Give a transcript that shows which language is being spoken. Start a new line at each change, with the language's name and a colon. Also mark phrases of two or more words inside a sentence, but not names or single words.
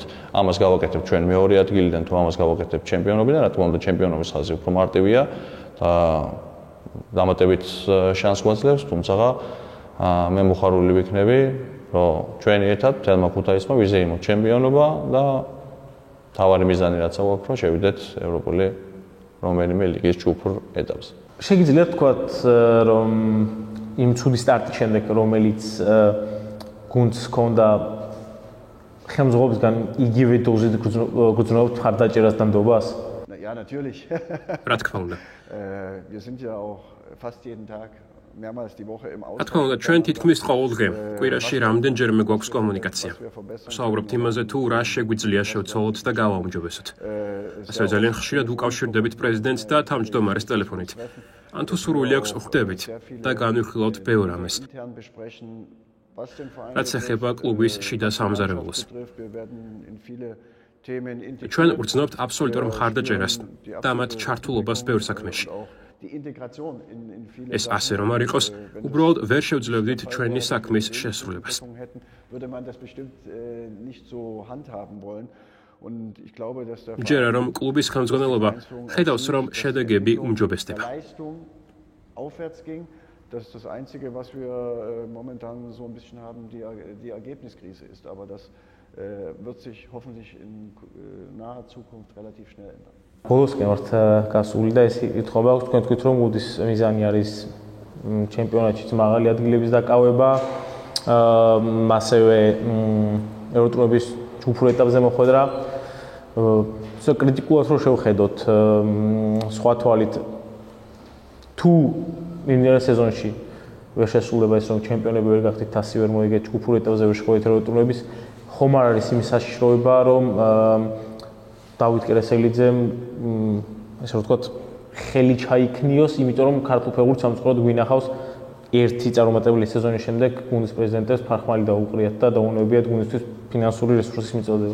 Georgian: ამას გავაკეთებ ჩვენ მეორე ადგილიდან, თუ ამას გავაკეთებ ჩემპიონობიდან, რა თქმა უნდა ჩემპიონობის ხაზი უფრო მარტივია და დამატებით შანსს გვაძლევს, თუმცა მე მოხარული ვიქნები, რომ ჩვენი ერთად თელმა ქუთაისმა ვიზეიმოთ ჩემპიონობა და თავარი მიზანი რაც აქვს, რომ შევიდეთ ევროპული რომელიმე ლიგის ჯგუფურ ეტაპზე. შეგიძლიათ თქვათ, რომ იმ ცუდი სტარტის შემდეგ, რომელიც გუნდს ჰქონდა ხელმძღვანელობისგან იგივე დოზით გრძნობთ მხარდაჭერას და ნდობას?
German: Ja, natürlich.
Georgian: რა თქმა უნდა.
German: Wir sind ja auch fast jeden Tag mehrmals die Woche im
Georgian: რა თქმა უნდა, ჩვენ თითქმის ყოველდღე კვირაში რამდენჯერმე გვაქვს კომუნიკაცია. ვსაუბრობთ იმაზე, თუ რა შეგვიძლია შევცვალოთ და გავაუმჯობესოთ. ასევე ძალიან ხშირად უკავშირდებით პრეზიდენტს და თავმჯდომარეს ტელეფონით. ან თუ სურვილი აქვს, ხვდებით და განვიხილავთ ბევრ ამას. რაც ეხება კლუბის შიდა სამზარეულოს. ჩვენ ვგრძნობთ აბსოლუტურ მხარდაჭერას და მათ ჩართულობას ბევრ საქმეში.
German: die Integration in viele
Georgian: ეს ასე რომ არ იყოს, უბრალოდ ვერ შევძლებდით ჩვენი საქმის შესრულებას.
German: Würde man das bestimmt nicht so handhaben wollen. Und ich glaube, dass der
Georgian: ჯერა რომ კლუბის ხელმძღვანელობა ხედავს რომ შედეგები უმჯობესდება.
German: Aufwärts ging. Das ist das Einzige, was wir momentan so ein bisschen haben, die Ergebniskrise ist. Aber das wird sich hoffentlich in naher Zukunft relativ schnell ändern.
Georgian: ბოლოსკენ ვართ გასული და ეს ითხოვება აქვს თქვენ თქვით რომ გუნდის მიზანი არის ჩემპიონატშიც მაღალი ადგილების დაკავება, ასევე ევროპის ჯგუფურ ეტაპზე მოხვედრა. კრიტიკულად რო შევხედოთ სხვა თვალით თუ მიმდინარე სეზონში ვერ შესრულება ეს რომ ჩემპიონები ვერ გახდით, თასი ვერ მოიგეთ, ჯგუფურ ეტაპზე ვერ შეხვედრით ევროპის, ხომ არ არის იმის საშიშროება რომ დავით კერესელიძემ ესე რომ ვთქვათ ხელი ჩაიქნიოს, იმიტომ რომ ქართულ ფეხბურთს სამწუხაროდ გვინახავს ერთი წარუმატებელი სეზონის შემდეგ გუნდის პრეზიდენტებს ფარხმალი დაუყრიათ და დაუნებიათ გუნდისთვის ფინანსური რესურსის მიწოდება.